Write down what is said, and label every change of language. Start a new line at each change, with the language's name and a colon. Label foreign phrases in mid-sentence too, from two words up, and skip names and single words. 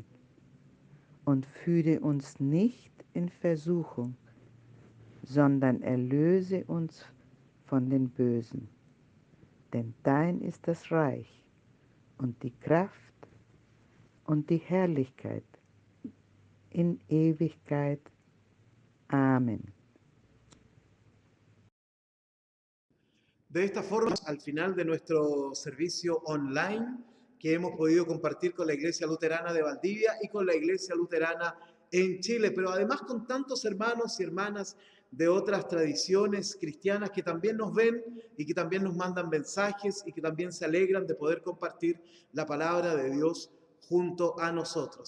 German: Und führe uns nicht in Versuchung, sondern erlöse uns von den Bösen. Denn dein ist das Reich und die Kraft und die Herrlichkeit in Ewigkeit.
Spanish: Amén. De esta forma, al final de nuestro servicio online que hemos podido compartir con la Iglesia Luterana de Valdivia y con la Iglesia Luterana en Chile, pero además con tantos hermanos y hermanas de otras tradiciones cristianas que también nos ven y que también nos mandan mensajes y que también se alegran de poder compartir la palabra de Dios junto a nosotros.